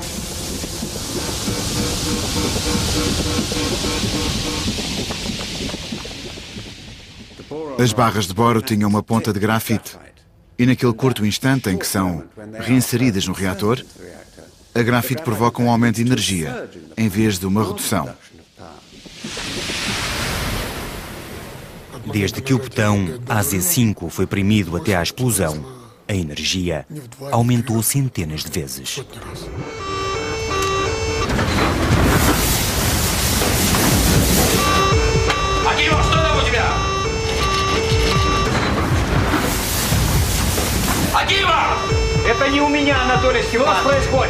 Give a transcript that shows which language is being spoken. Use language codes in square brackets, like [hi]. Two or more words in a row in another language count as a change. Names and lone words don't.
[pt] As barras de boro tinham uma ponta de grafite e naquele curto instante em que são reinseridas no reator, a grafite provoca um aumento de energia em vez de uma redução. Desde que o botão AZ5 foi premido até à explosão, a energia aumentou centenas de vezes. [ru] Акимов, что там у тебя? Акимов! Это не у меня, Анатолий Степанович, что происходит.